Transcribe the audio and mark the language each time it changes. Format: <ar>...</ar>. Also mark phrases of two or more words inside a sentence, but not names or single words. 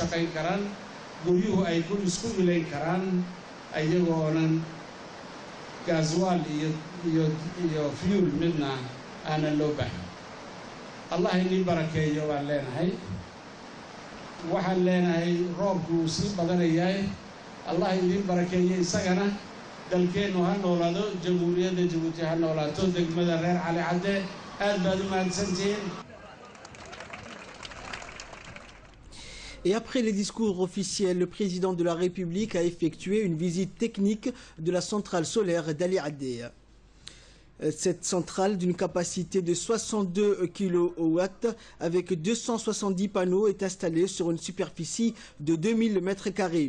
<so>shaqayn karaan guryuhu ay ku isku ilayn karaan ayagoonan gaaswaal iyo fuel midna aanan loo baahan allah inii barakeeyo waan leenahay waxaan leenahay roobku uu sii badanayahay allah idiin barakeeyo isagana dalkeennu ha noolaado jamhuuriyadda Jabuuti ha noolaato degmada reer Cali Cadde aad baad u mahadsantihiin.</so> <fr>Et après les discours officiels, le président de la République a effectué une visite technique de la centrale solaire d'Ali Addé. Cette centrale d'une capacité de 62 kW avec 270 panneaux est installée sur une superficie de 2000 m².</fr>